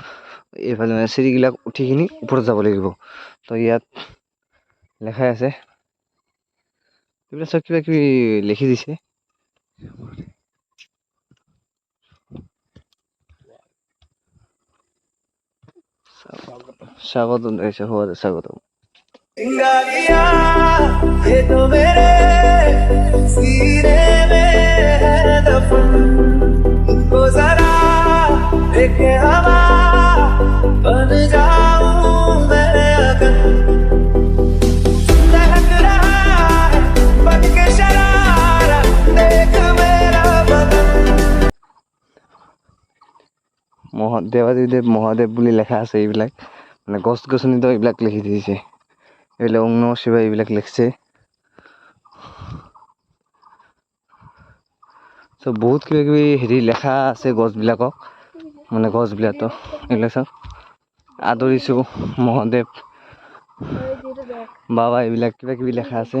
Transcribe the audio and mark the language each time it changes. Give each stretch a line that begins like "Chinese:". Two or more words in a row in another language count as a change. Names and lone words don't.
Assamese: এইফালে মানে চিৰিবিলাক উঠি কিনি ওপৰত যাব লাগিব। তো ইয়াত লেখাই আছে, এইবিলাক চব কিবা কিবি লিখি দিছে। স্বাগতম দিছে, স্বাগতম।
Hindi: ये तो मेरे सीने में है दफन, इनको जरा देखे हवा बन जाऊं मैं अगर, लहक रहा है बन के शरारा देख मेरा बदन।
Assamese: দেৱাদিদেৱ মহাদেৱ বুলি লেখা আছে। এইবিলাক মানে গছ গছনিতো এইবিলাক লিখি দিছে, এইবিলাক ওম নমঃ শিৱায় এইবিলাক লিখছে। চ' বহুত কিবা কিবি হেৰি লেখা আছে গছবিলাকক, মানে গছবিলাকতো এইবিলাক চাওক আদৰিছোঁ মহাদেৱ বাবা, এইবিলাক কিবা কিবি লেখা আছে।